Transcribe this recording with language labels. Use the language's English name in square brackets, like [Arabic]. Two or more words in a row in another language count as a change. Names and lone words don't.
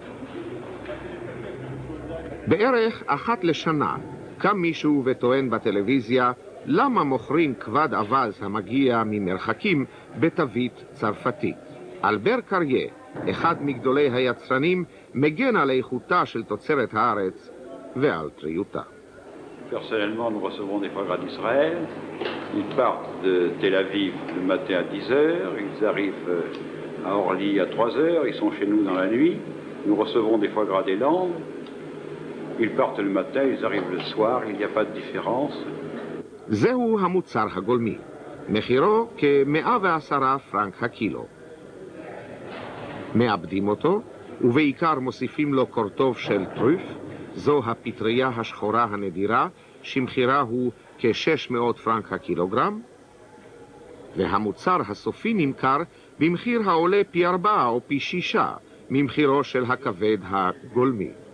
[Hebrew] בערך אחת לשנה קם מישהו וטוען בטלוויזיה למה מוכרים כבד אווז המגיע ממרחקים בתווית צרפתית. אלבר קריה, אחד מגדולי היצרנים, מגן על איכותה של תוצרת הארץ ועל טריותה. [French] Personnellement, nous recevons des foie gras d'Israël. Ils partent de Tel Aviv le matin à 10h, ils arrivent à Orly à 3h, ils sont chez nous dans la nuit. Nous recevons des foie gras des Landes. Ils partent le matin, ils arrivent le soir, il n'y a pas de différence. [Hebrew] זהו המוצר הגולמי. מחירו כ-110 פרנק הקילו. מעבדים אותו, ובעיקר מוסיפים לו קורטוב של טרוף, זו הפטריה השחורה הנדירה, שמחירה הוא כ-600 פרנק הקילוגרם, והמוצר הסופי נמכר במחיר העולה פי 4 או פי 6 ממחירו של הכבד הגולמי.